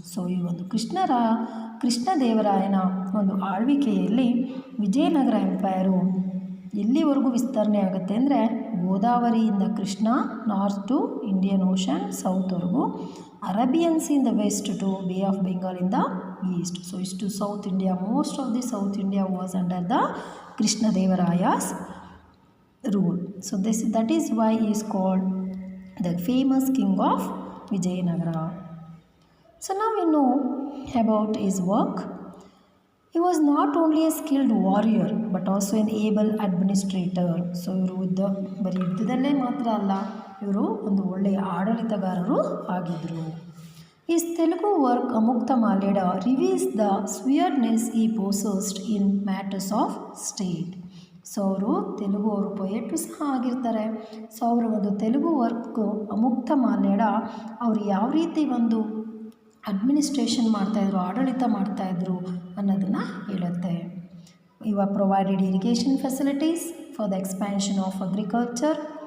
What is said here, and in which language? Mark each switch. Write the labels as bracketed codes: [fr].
[kn] So ಈ ಒಂದು ಕೃಷ್ಣದೇವರಾಯನ ಒಂದು ಆಳ್ವಿಕೆಯಲ್ಲಿ ವಿಜಯನಗರ ಎಂಪೈರು ಎಲ್ಲಿವರೆಗೂ ವಿಸ್ತರಣೆ ಆಗುತ್ತೆ ಅಂದರೆ ಗೋದಾವರಿಯಿಂದ Krishna north to Indian ocean ಸೌತ್ವರೆಗೂ, [en] Arabian sea in the west to bay of Bengal in the east. So ಇಷ್ಟು south India, most of the south India was under the Krishnadevaraya's rule. So that is why is called the famous king of Vijayanagara. So now we know about his work. He was not only a skilled warrior but also an able administrator. [kn] So ಇವರು ಬರೀ ಯುದ್ಧದಲ್ಲೇ ಮಾತ್ರ ಅಲ್ಲ, ಇವರು ಒಂದು ಒಳ್ಳೆಯ ಆಡಳಿತಗಾರರು ಆಗಿದ್ದರು. [en] His Telugu work Amukta Maleda reveals the shrewdness he possessed in matters of state. [kn] So ಅವರು ಪೊಯೆಟು ಸಹ ಆಗಿರ್ತಾರೆ. ಸೊ ಅವರ ಒಂದು ತೆಲುಗು ವರ್ಕು ಅಮುಕ್ತ ಮಾಲ್ಯಡ ಅವರು ಯಾವ ರೀತಿ ಒಂದು ಅಡ್ಮಿನಿಸ್ಟ್ರೇಷನ್ ಮಾಡ್ತಾಯಿದ್ರು, ಆಡಳಿತ ಮಾಡ್ತಾಯಿದ್ರು ಅನ್ನೋದನ್ನು ಹೇಳುತ್ತೆ. [en] ಇವಾಗ provided irrigation facilities for the expansion of agriculture.